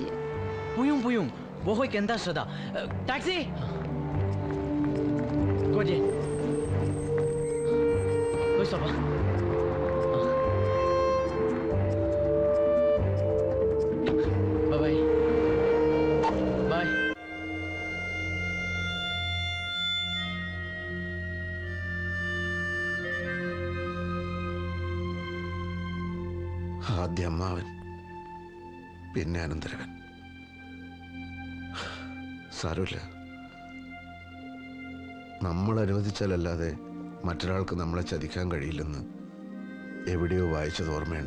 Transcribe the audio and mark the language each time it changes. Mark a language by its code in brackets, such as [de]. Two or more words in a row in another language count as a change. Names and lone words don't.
[zh] 不用不用，我会跟他说的。taxi， 过去，快走吧。拜拜，拜。 [ml] ആദ്യം അമ്മാവൻ, പിന്നെ അനന്തരവൻ. സാരമില്ല, നമ്മൾ അനുവദിച്ചാലല്ലാതെ മറ്റൊരാൾക്ക് നമ്മളെ ചതിക്കാൻ കഴിയില്ലെന്ന് എവിടെയോ വായിച്ചത് ഓർമ്മയുണ്ട്.